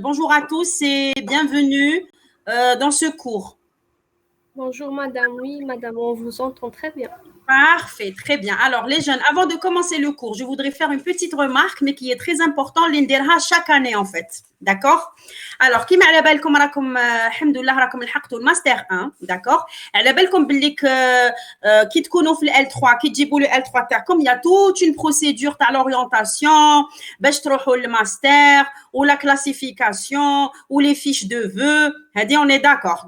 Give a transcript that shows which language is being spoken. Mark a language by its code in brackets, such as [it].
[fr] Bonjour à tous et bienvenue dans ce cours. Bonjour madame, oui madame, on vous entend très bien. Parfait, très bien. Alors les jeunes, avant de commencer le cours, je voudrais faire une petite remarque, mais qui est très importante, l'Inderha chaque année en fait. D'accord. [ar] Alors, كيما على بالكم راكم الحمد لله راكم لحقتوا الماستر 1 d'accord. على بالكم باللي كي تكونوا في ال [fr] L3 [ar] كي تجيبوا [fr] le L3 [ar] تاعكم [fr] il y a toute une procédure تاع l'orientation [ar] باش تروحوا للماستر [fr] ou la classification ou les fiches de vœux. هذه on est d'accord.